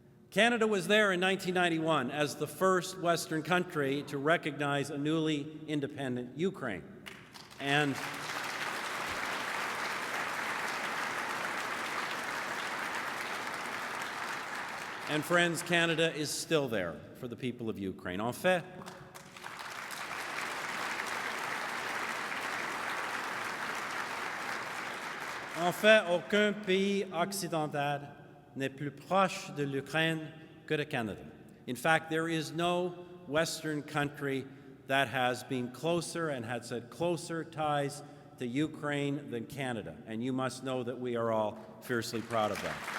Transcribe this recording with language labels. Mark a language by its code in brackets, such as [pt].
[en] Canada was there in 1991 as the first Western country to recognize a newly independent Ukraine. And friends, Canada is still there for the people of Ukraine. [fr] En fait, aucun pays occidental n'est plus proche de l'Ukraine que le Canada. [en] In fact, there is no Western country that has been closer and has had closer ties to Ukraine than Canada, and you must know that we are all fiercely proud of that.